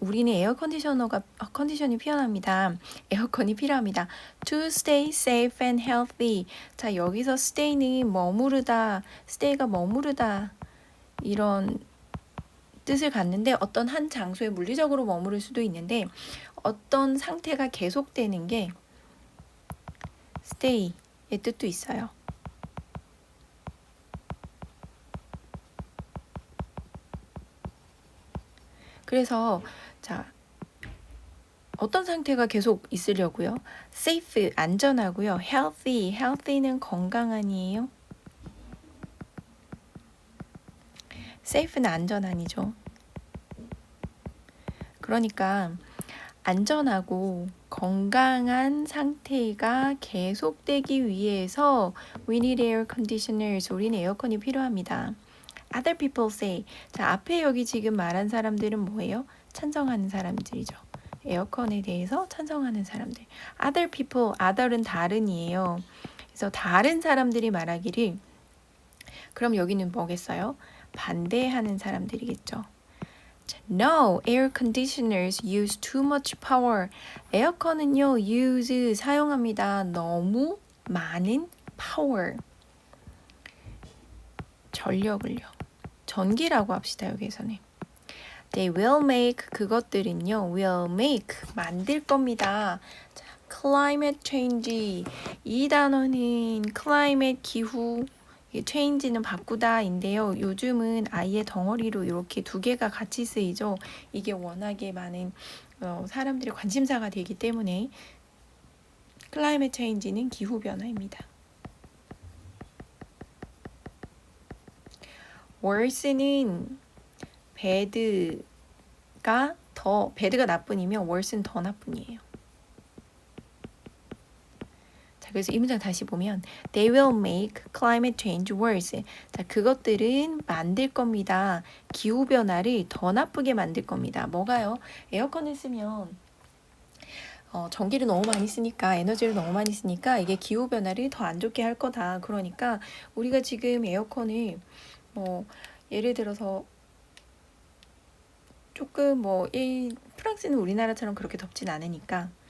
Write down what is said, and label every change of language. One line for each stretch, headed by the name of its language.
Korean: 우리는 컨디션이 필요합니다. 에어컨이 필요합니다.
English: To stay safe and healthy.
Korean: 자 여기서 stay는 머무르다. stay가 머무르다 이런 뜻을 갖는데 어떤 한 장소에 물리적으로 머무를 수도 있는데 어떤 상태가 계속되는 게 stay의 뜻도 있어요. 그래서 자 어떤 상태가 계속 있으려고요? safe 안전하고요. healthy는 건강한이에요. safe는 안전한이죠. 그러니까 안전하고 건강한 상태가 계속되기 위해서
English: we need air conditioners.
Korean: 우리는 에어컨이 필요합니다.
English: Other people say.
Korean: 자, 앞에 여기 지금 말한 사람들은 뭐예요? 찬성하는 사람들이죠. 에어컨에 대해서 찬성하는 사람들. Other people, other은 다른이에요. 그래서 다른 사람들이 말하기를 그럼 여기는 뭐겠어요? 반대하는 사람들이겠죠.
English: No, air conditioners use too much power.
Korean: 에어컨은요, use 사용합니다. 너무 많은 power. 전력을요. 전기라고 합시다, 여기에서는.
English: They will make,
Korean: 그것들은요,
English: will make,
Korean: 만들 겁니다.
English: 자, climate change.
Korean: 이 단어는 climate, 기후, change는 바꾸다인데요. 요즘은 아예 덩어리로 이렇게 두 개가 같이 쓰이죠. 이게 워낙에 많은 사람들의 관심사가 되기 때문에 climate change는 기후 변화입니다. worse는 bad가 나쁜이면 worse는 더 나쁜이에요. 그래서 이 문장 다시 보면
English: They will make climate change worse.
Korean: 자, 그것들은 만들 겁니다. 기후변화를 더 나쁘게 만들 겁니다. 뭐가요? 에어컨을 쓰면 전기를 너무 많이 쓰니까 에너지를 너무 많이 쓰니까 이게 기후변화를 더 안 좋게 할 거다. 그러니까 우리가 지금 에어컨을 예를 들어서 조금 프랑스는 우리나라처럼 그렇게 덥진 않으니까